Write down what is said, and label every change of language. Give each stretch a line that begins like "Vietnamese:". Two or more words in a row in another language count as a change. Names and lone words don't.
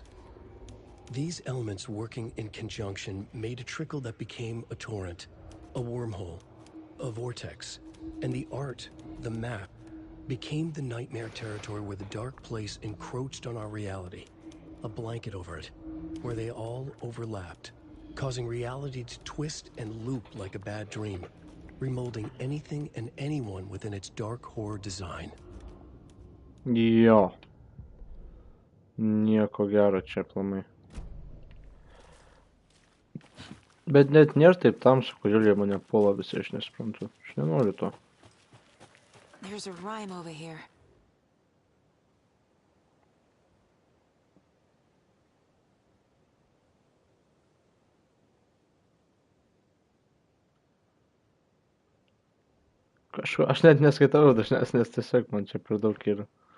English: These elements working in conjunction made a trickle that became a torrent, a wormhole, a vortex, and the art, the map, became the nightmare territory where the dark place encroached on our reality. A blanket over it, where they all overlapped, causing reality to twist and loop like a bad dream, remolding anything and anyone within its dark horror design.
Lithuanian: Jo. Nieko gero čia aplamai. Bet net nėra taip tamsu, kodėl jie mane puola visi, aš nesuprantu. Aš nenoriu to.
English: There's a rhyme over here.
Lithuanian: Aš net neskaitau dažniausiai, nes tiesiog man čia per daug yra.